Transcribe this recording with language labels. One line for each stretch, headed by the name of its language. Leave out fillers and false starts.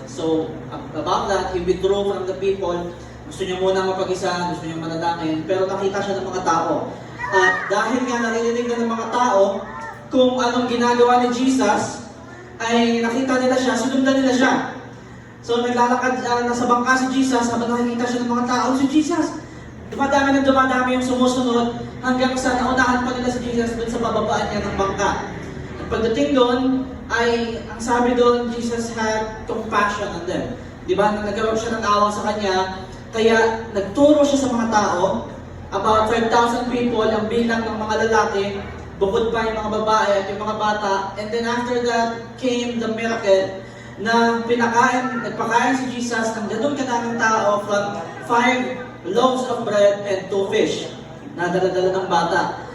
English: So, about that, he withdrew from the people.
Filipino: Gusto niya muna mapag-isa, gusto niya manalangin, pero nakita siya ng mga tao. At dahil nga naririnig na ng mga tao kung anong ginagawa ni Jesus, ay nakita nila siya, sinundan nila siya. So naglalakad, nasa bangka si Jesus, habang nakikita siya ng mga tao, si Jesus, dumadami yung sumusunod, hanggang sa naunahan pa nila si Jesus dun sa bababaan niya ng bangka. At pagdating doon, ay ang sabi doon,
English: Jesus had compassion on them.
Filipino: Diba? Nagkaroon siya ng awa sa kanya, kaya nagturo siya sa mga tao,
English: about 5,000 people,
Filipino: ang bilang ng mga lalaki, bukod pa yung mga babae at yung mga bata.
English: And then after that came the miracle
Filipino: na nagpakain si Jesus ng ganun kadaming tao
English: from 5 loaves of bread and 2 fish
Filipino: na dala-dala ng bata.